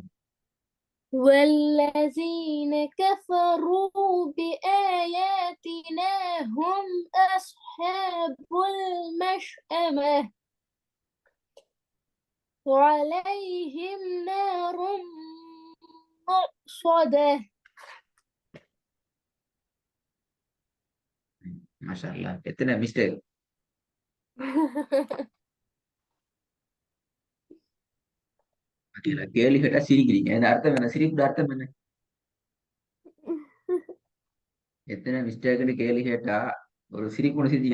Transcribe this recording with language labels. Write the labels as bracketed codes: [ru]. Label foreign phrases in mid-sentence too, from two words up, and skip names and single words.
[ar] والذين كفروا بآياتنا هم أصحاب المشأمة وعليهم نار مؤصدة. ما شاء الله [ta] எத்தனை மிஸ்டேக். கேள்வி கேட்டா சிரிக்கிறீங்க. இந்த அர்த்தம் என்ன? சிரிப்பு அர்த்தம் என்ன? எத்தனை மிஸ்டேக்னு கேள்வி கேட்டா ஒரு சிரிப்பு சிரிச்சீங்க.